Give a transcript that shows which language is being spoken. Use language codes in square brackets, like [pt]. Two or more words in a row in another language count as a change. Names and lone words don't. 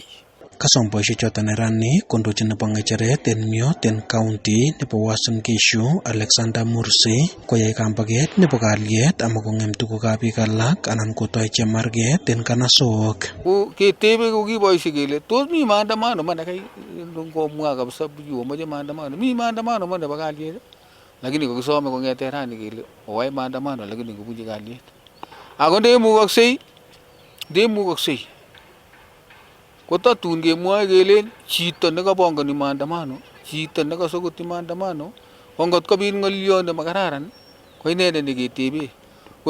[kln] Kasom boisiek choton neranik kondochin nebo ng'echeret en Myot en county nebo Uasin Gishu Alexander Mursi koyai kambaget nebo kalyet ama kong'em tugukab biik alak anan kotoi chemarget en kanasok. Ko ketebe ko kiboisie kele tos mi maandamano mana kai ngomwa kabisa yomoche maandamano. Mi maandamano mana nebo kalyet. Lakini kokisome kong'eten rani kele owai maandamano lakini kobunji kalyet. Ako ndemukoksei kotatun kemwoe kelen chito nekabongoni maandamano, chito nekasokoti maandamano, ko ngot kobit ng'oliot nemakararan ko inendet neketebe.